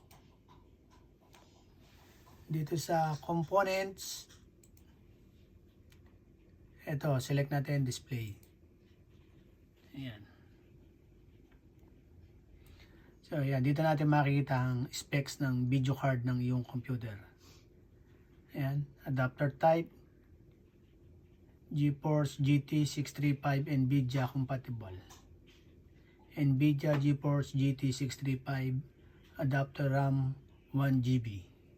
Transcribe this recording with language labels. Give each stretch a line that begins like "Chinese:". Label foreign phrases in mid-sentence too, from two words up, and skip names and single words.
Filipino: Dito sa components, ito, select natin display. Ayan. So, ayan, dito natin makikita ang specs ng
English: video card
Filipino: ng iyong computer.
English: Ayan, adapter type, GeForce GT 635 NVIDIA compatible. NVIDIA GeForce GT 635 adapter RAM 1 GB.